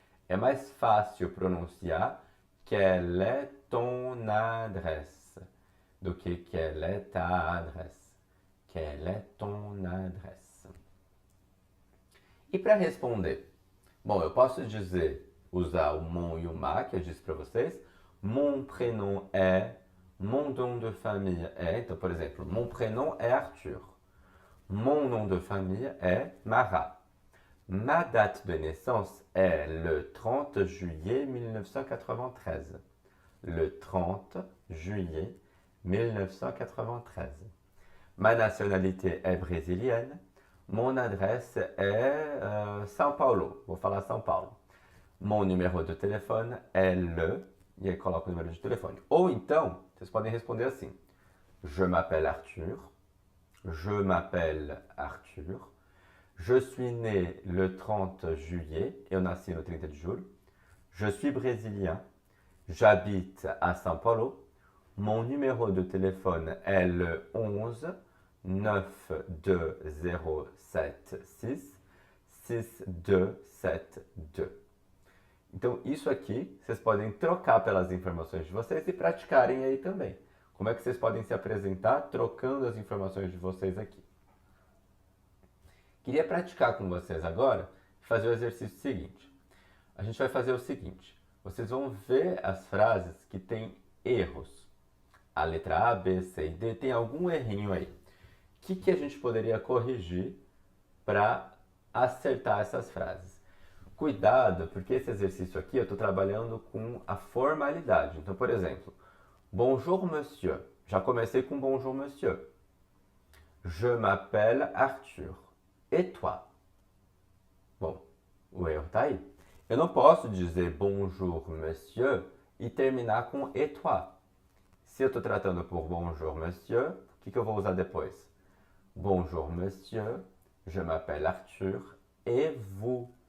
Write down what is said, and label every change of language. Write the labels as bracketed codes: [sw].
[pt] É mais fácil pronunciar [fr] quelle est ton adresse [pt] do que [fr] quelle est ta adresse. Quelle est ton adresse? [pt] E para responder? Bom, eu posso usar o mon e o ma, que eu disse para vocês. [fr] Mon prénom est, mon nom de famille est. [pt] Então, por exemplo, [fr] mon prénom est Arthur. Mon nom de famille est Marat. Ma date de naissance est le 30 juillet 1993. Le 30 juillet 1993. Ma nationalité est brésilienne. Mon adresse est São Paulo. [pt] Vou falar São Paulo. [fr] Mon numéro [pt] de telefone é le... E aí coloca o número de telefone. Ou então, vocês podem responder assim. [fr] Je m'appelle Arthur. Je m'appelle Arthur. Je suis né le 30 juillet. [pt] Eu nasci no 30 de julho. [fr] Je suis brésilien. J'habite à São Paulo. Mon numéro de téléphone est le 11 92076 6272. [pt] Então, isso aqui, vocês podem trocar pelas informações de vocês e praticarem aí também. Como é que vocês podem se apresentar trocando as informações de vocês aqui? Queria praticar com vocês agora e fazer o exercício seguinte. A gente vai fazer o seguinte. Vocês vão ver as frases que têm erros. A letra A, B, C e D tem algum errinho aí. O que a gente poderia corrigir para acertar essas frases? Cuidado, porque esse exercício aqui eu estou trabalhando com a formalidade. Então, por exemplo, [fr] bonjour monsieur. [pt] Já comecei com bonjour monsieur. [fr] Je m'appelle Arthur. Et toi? [pt] Bom, o erro está aí. Eu não posso dizer [fr] bonjour monsieur [pt] e terminar com [fr] et toi. [pt] Se eu estou tratando por [fr] bonjour monsieur, [pt] o que eu vou usar depois? [fr] Bonjour monsieur, je m'appelle Arthur, et vous?